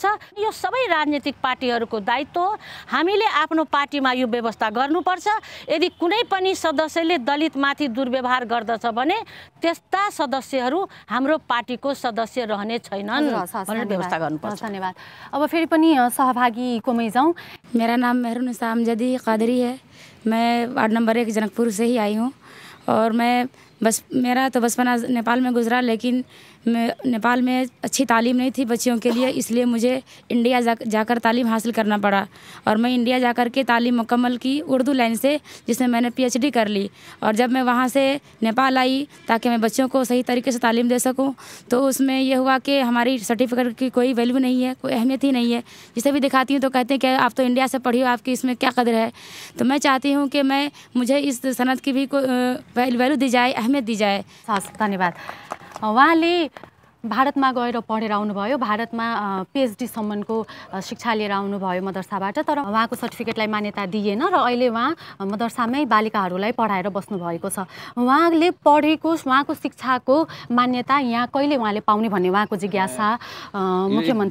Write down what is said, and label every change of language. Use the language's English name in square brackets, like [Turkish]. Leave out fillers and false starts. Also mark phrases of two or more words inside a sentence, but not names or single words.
[Nepali] यो सबै राजनीतिक पार्टीहरूको दायित्व हो। हामीले आफ्नो पार्टीमा यो व्यवस्था गर्नुपर्छ। यदि कुनै पनि सदस्यले दलितमाथि दुर्व्यवहार गर्दछ भने त्यस्ता सदस्यहरू हाम्रो पार्टीको सदस्य रहने छैनन् भनेर व्यवस्था गर्नुपर्छ। धन्यवाद। अब फेरि पनि सहभागीकोमै जाउँ। [Hindi] मेरा नाम मेहरुन्निसा अमजदी कादरी है। मैं वार्ड नंबर 1 जनकपुर से ही आई हूँ और मेरा तो बचपना नेपाल में गुजरा, लेकिन नेपाल में अच्छी तालीम नहीं थी बच्चियों के लिए, इसलिए मुझे इंडिया जाकर तालीम हासिल करना पड़ा। और मैं इंडिया जाकर के तालीम मुकम्मल की उर्दू लाइन से, जिसमें मैंने PhD कर ली। और जब मैं वहाँ से नेपाल आई ताकि मैं बच्चों को सही तरीके से तालीम दे सकूँ, तो उसमें यह हुआ कि हमारी सर्टिफिकेट की कोई वैल्यू नहीं है, कोई अहमियत ही नहीं है। जिसे भी दिखाती हूँ तो कहते हैं कि आप तो इंडिया से पढ़ी हो, आपकी इसमें क्या कदर है। तो मैं चाहती हूँ कि मुझे इस सनद की भी वैल्यू दी जाए, अहमियत दी जाए। [Nepali] धन्यवाद। उहाँले भारतमा गएर पढेर आउनुभयो, भारतमा PhD सम्मको शिक्षा लिएर आउनुभयो मदरसाबाट, तर उहाँको सर्टिफिकेटलाई मान्यता दिएन र अहिले उहाँ मदरसामै बालिकाहरूलाई पढाएर बस्नुभएको छ। उहाँले पढेको उहाँको शिक्षाको मान्यता यहाँ कहिले उहाँले पाउने भन्ने उहाँको जिज्ञासा मुख्यमन्त्री